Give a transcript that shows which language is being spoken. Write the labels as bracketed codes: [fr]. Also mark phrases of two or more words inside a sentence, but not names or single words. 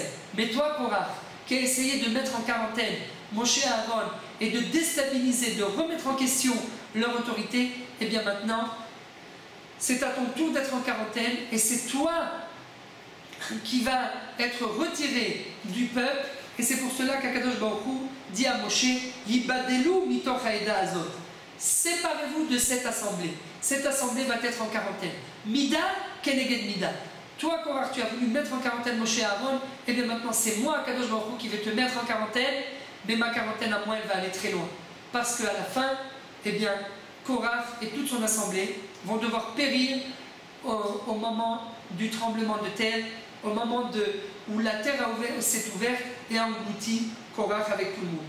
[fr] Mais toi, Korach, qui a essayé de mettre en quarantaine Moshe et Aaron et de déstabiliser, de remettre en question leur autorité, eh bien maintenant, c'est à ton tour d'être en quarantaine et c'est toi qui vas être retiré du peuple. Et c'est pour cela qu' [he] הקדוש ברוך הוא [fr] dit à Moshe, [he] הבדלו מתוך העדה הזאת. [fr] Séparez-vous de cette assemblée. Cette assemblée va être en quarantaine. [he] מידה כנגד מידה. [fr] toi Korach, tu as voulu mettre en quarantaine Moshe et Aaron, et bien maintenant c'est moi, [he] קדוש ברוך הוא, [fr] qui vais te mettre en quarantaine, mais ma quarantaine à moi, elle va aller très loin. Parce qu'à la fin, eh bien, Korach et toute son assemblée vont devoir périr au moment du tremblement de terre, au moment où la terre s'est ouverte et a englouti Korach avec tout le monde.